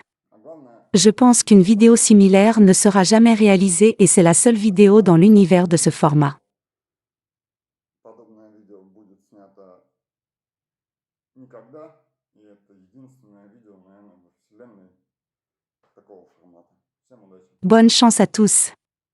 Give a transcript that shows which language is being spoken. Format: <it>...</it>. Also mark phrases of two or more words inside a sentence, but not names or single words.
<ru>А главное,</ru> <fr>Je pense qu'une vidéo similaire ne sera jamais réalisée et c'est la seule vidéo dans l'univers de ce format.</fr> <ru>подобное видео будет снято никогда, и это единственное видео, наверное, во вселенной такого формата. Всем удачи!</ru> <fr>Bonne chance à tous.</fr>